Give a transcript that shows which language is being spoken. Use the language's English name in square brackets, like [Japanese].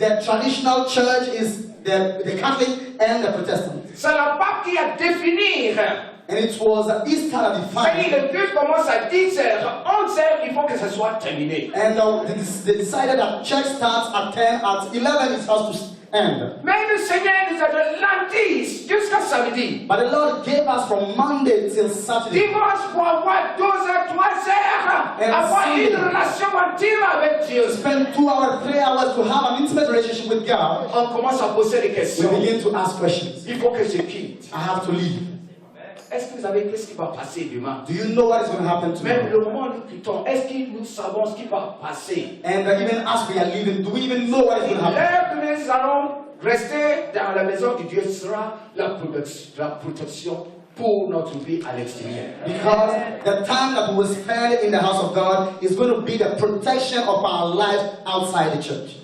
[English] The traditional church is the Catholic and the Protestant. [French] C'est le pape qui a défini. [English] And it was Easter that [French] C'est-à-dire, [English] defined. [French] le culte commence à 10h, 11h, il faut que ça soit terminé. [English] And they decided that church starts at 10, at 11 it has to end. [French] Mais le Seigneur nous a donné lundi jusqu'à samedi. [English] But the Lord gave us from Monday till Saturday. [French] Dimanche pour avoir 12h, 3h, [English] And [French] avoir [English] Sunday. [French] une relation intime avec Dieu. [English] Spend 2 hours, 3 hours to have an intimate relationship with God. [French] On commence à poser des [English] We [French] questions. [English] begin to ask questions. [French] Il faut que je quitte. [English] I have to leave. [French] Est-ce que vous avez vu ce qui va passer demain? [English] Do you know what is going to happen [French] Même [English] tomorrow? [French] le moment où nous quittons, est-ce que nous savons ce qui va passer? [English] And even as we are leaving, do we even know what is going to happen? [French] L'heure que nous allons rester dans la maison de Dieu sera la protection pour notre vie à l'extérieur. [English] Because the time that we will spend in the house of God is going to be the protection of our life outside the church.